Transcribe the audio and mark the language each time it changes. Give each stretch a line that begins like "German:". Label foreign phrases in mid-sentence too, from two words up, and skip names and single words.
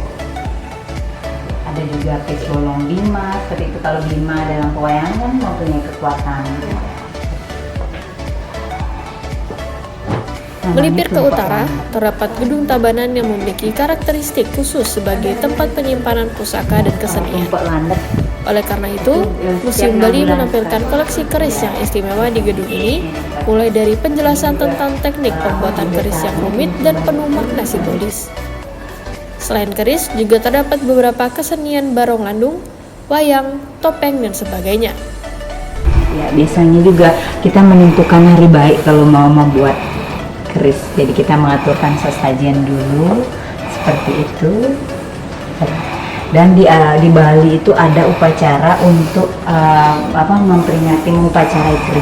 Indonesian: Ada juga pes bolong Bima, seperti itu. Kalau Bima dalam pewayangan kan mempunyai kekuatan. Melipir ke utara, terdapat Gedung Tabanan yang memiliki karakteristik khusus sebagai tempat penyimpanan pusaka dan kesenian. Tumpek landep. Oleh karena itu, Museum Bali menampilkan koleksi keris yang istimewa di gedung ini, mulai dari penjelasan tentang teknik pembuatan keris yang rumit dan penuh makna simbolis. Selain keris, juga terdapat beberapa kesenian barong landung, wayang, topeng, dan sebagainya. Ya, biasanya juga kita menentukan hari baik kalau mau membuat keris. Jadi kita mengaturkan sesajen dulu seperti itu. Dan di Bali itu ada upacara untuk memperingati upacara keris.